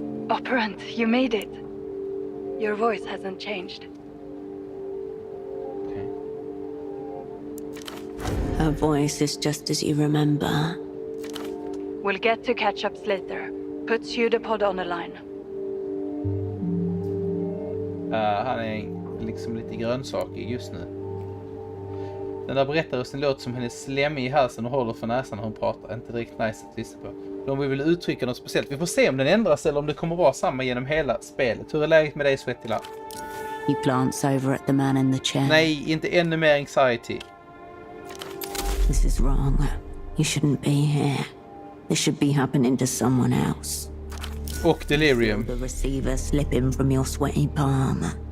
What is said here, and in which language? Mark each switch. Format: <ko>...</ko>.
<en>Operant, you made it. Your voice hasn't changed. Okay. Her voice is just as you remember. We'll get to catch-ups later. Put pseudopod on the line.</en> <sv>Han är liksom lite grönsakig just nu. Den där berättarrösten låter som hennes slem i halsen och håller för näsan när hon pratar. Inte direkt nice att lyssna på. De vill uttrycka något speciellt. Vi får se om den ändras eller om det kommer vara samma genom hela spelet. Hur är läget med dig, Svettila?</sv> <en>He glance over at the man in the chair.</en> <sv>Nej, inte ännu mer anxiety.</sv> <en>This is wrong. You shouldn't be here. This should be happening to someone else.</en> <sv>Och delirium.</sv> <en>The receiver slipping from your sweaty palm.</en>